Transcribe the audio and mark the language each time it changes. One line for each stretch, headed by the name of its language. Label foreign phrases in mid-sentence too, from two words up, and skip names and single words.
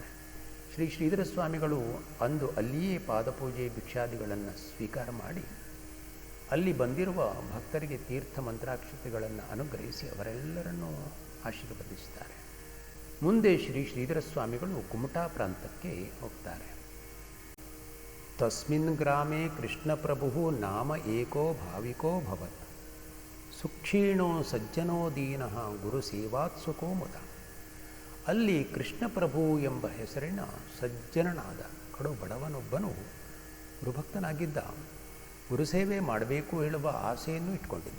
Kannada: ಶ್ರೀ ಶ್ರೀಧರ ಸ್ವಾಮಿಗಳು ಅಂದು ಅಲ್ಲಿಯೇ ಪಾದಪೂಜೆ ಭಿಕ್ಷಾದಿಗಳನ್ನು ಸ್ವೀಕಾರ ಮಾಡಿ ಅಲ್ಲಿ ಬಂದಿರುವ ಭಕ್ತರಿಗೆ ತೀರ್ಥ ಮಂತ್ರಾಕ್ಷತೆಗಳನ್ನು ಅನುಗ್ರಹಿಸಿ ಅವರೆಲ್ಲರನ್ನೂ ಆಶೀರ್ವದಿಸುತ್ತಾರೆ. ಮುಂದೆ ಶ್ರೀ ಶ್ರೀಧರ ಸ್ವಾಮಿಗಳು ಕುಮಟಾ ಪ್ರಾಂತಕ್ಕೆ ಹೋಗ್ತಾರೆ.
Sanskrit: ತಸ್ಮಿನ್ ಗ್ರಾಮೇ ಕೃಷ್ಣ ಪ್ರಭು ನಾಮ ಏಕೋ ಭಾವಿಕೋ ಭವತ್ ಸುಕ್ಷೀಣೋ ಸಜ್ಜನೋ ದೀನಃ ಗುರು ಸೇವಾತ್ಸುಕೋ ಮುದ.
Kannada: ಅಲ್ಲಿ ಕೃಷ್ಣ ಪ್ರಭು ಎಂಬ ಹೆಸರಿನ ಸಜ್ಜನನಾದ ಕಡು ಬಡವನೊಬ್ಬನು ಗುರುಭಕ್ತನಾಗಿದ್ದ. ಗುರುಸೇವೆ ಮಾಡಬೇಕು ಹೇಳುವ ಆಸೆಯನ್ನು ಇಟ್ಕೊಂಡಿದ್ದ.